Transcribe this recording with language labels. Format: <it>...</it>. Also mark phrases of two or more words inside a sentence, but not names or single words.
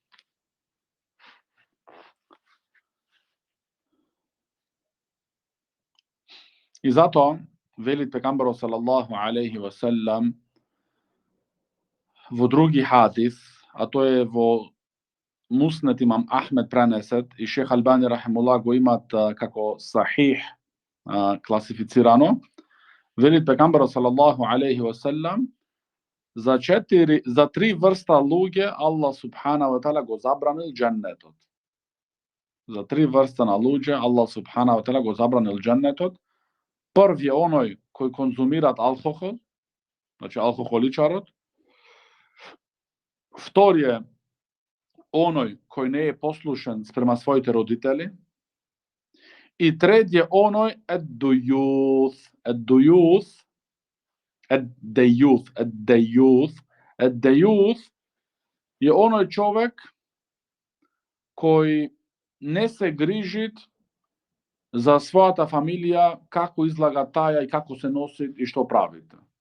<mk>И затоа вели пегамберот</mk> <ar>صلى الله عليه وسلم</ar> <mk>во други хадис, а тоа е во Муснед имам Ахмед пренесет и Шейх Албани рахимуллах го имат како сахих класифицирано. Вели пегамберот</mk> <ar>صلى الله عليه وسلم</ar> <mk>за три врста луѓе Аллах</mk> <ar>سبحانه وتعالى</ar> <mk>го забранил џеннетот. За три врста на луѓе Аллах</mk> <ar>سبحانه وتعالى</ar> <mk>го забранил џеннетот. Први е оној кој конзумират алкохол, значи алкохоличарот. Втори е оној кој не е послушен спрема своите родители. И трети е оној еддејуth е оној човек кој не се грижи за својата фамилија, како излага таја и како се носи и што правите.</mk>